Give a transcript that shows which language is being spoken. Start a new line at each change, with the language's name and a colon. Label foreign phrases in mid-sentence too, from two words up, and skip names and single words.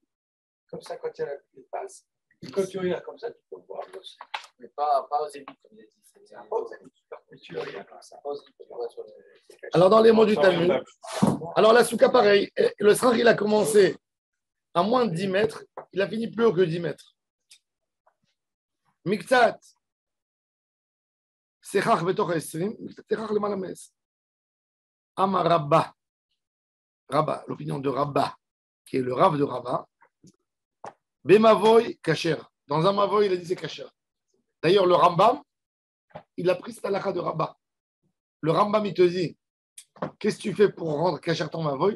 French: Comme ça, quand il y a la pluie passe, et quand tu regardes comme ça, tu peux voir aussi. Mais pas aux élites, comme il a dit. C'est Pas aux élites, mais tu regardes comme ça. Pas aux élites, tu vois, sur les- Alors, dans les mots du Sans Talmud, rien alors la souka, pareil. Le srach, il a commencé à moins de 10 mètres, il a fini plus haut que 10 mètres.
Hebrew: מקצת, סכך בתוך עשרים, מקצת סכך למעלה מעשרים. אמר רבה, רבה,
French: l'opinion de Rabba, qui est le Rav de Rabba.
Hebrew: במבוי כשר.
French: Dans un mavoy, il a dit c'est kasher. D'ailleurs, le Rambam, il a pris cette halakha de Rabba. Le Rambam, il te dit, qu'est-ce que tu fais pour rendre kasher ton mavoy?